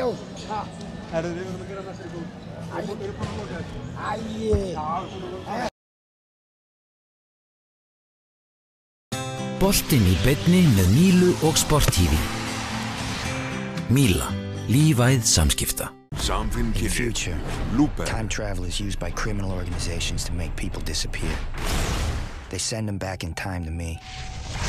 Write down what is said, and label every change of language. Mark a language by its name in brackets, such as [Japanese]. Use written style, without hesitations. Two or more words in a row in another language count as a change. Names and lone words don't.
[Icelandic] Herðu, við verðum að gera næstu góð. Við erum bara að loka þetta. Boltinn í beinni með Mílu og Sport TV. Míla, lífæð samskipta. [English] In the future, time travel is used by criminal organizations to make people disappear. They send them back in time to me.